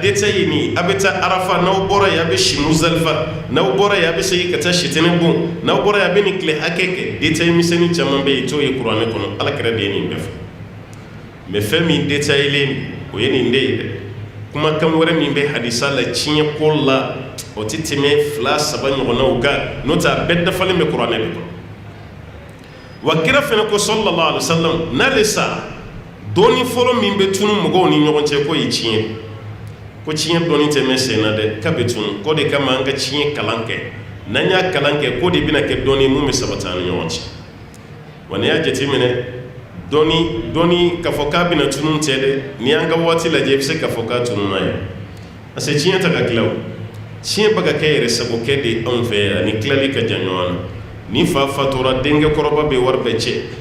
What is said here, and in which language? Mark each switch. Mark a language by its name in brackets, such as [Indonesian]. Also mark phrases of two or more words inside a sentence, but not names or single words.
[Bambara] détaillé ni a bɛ taa arafa n'aw bɔra yen a bɛ si muzalifa n'aw bɔra yen a bɛ segin ka taa sitɛnɛ bon n'aw bɔra yen a bɛ nin tile hakɛ kɛ détaillé misɛnnin caman bɛ yen i t'o ye kuranɛ kɔnɔ ala kira de ye nin bɛɛ fɔ mais fɛn min détaillé o ye nin de ye dɛ kumakan wɛrɛ min bɛ hadisa la tiɲɛ ko la o tɛ tɛmɛ 2-3 ɲɔgɔnnaw kan n'o tɛ a bɛɛ dafalen bɛ kuranɛ de kɔnɔ wa kira fana ko [Arabic] صلى الله عليه وسلم [Bambara] n'ale sara dɔɔni fɔlɔ min bɛ tunu mɔgɔw ni ɲɔgɔn cɛ ko ye tiɲɛ ko tiɲɛ dɔɔni tɛ mɛn sen na dɛ k'a bɛ tunu ko de kama an ka tiɲɛ kalan kɛ n'an y'a kalan kɛ ko de bɛna kɛ dɔɔni mun bɛ sabati an ni ɲɔgɔn cɛ wa n'i y'a jateminɛ dɔɔni k'a fɔ k'a bɛna tunu tɛ dɛ n'i y'an ka waati lajɛ i bɛ se k'a fɔ k'a tununa ye parce que tiɲɛ tɛ ka tila o tiɲɛ bɛ ka kɛ yɛrɛ sagokɛ de anw fɛ yan ani tilali ka jan ɲɔgɔn na ni fa fatura denkɛ kɔrɔba bɛ wari bɛɛ cɛ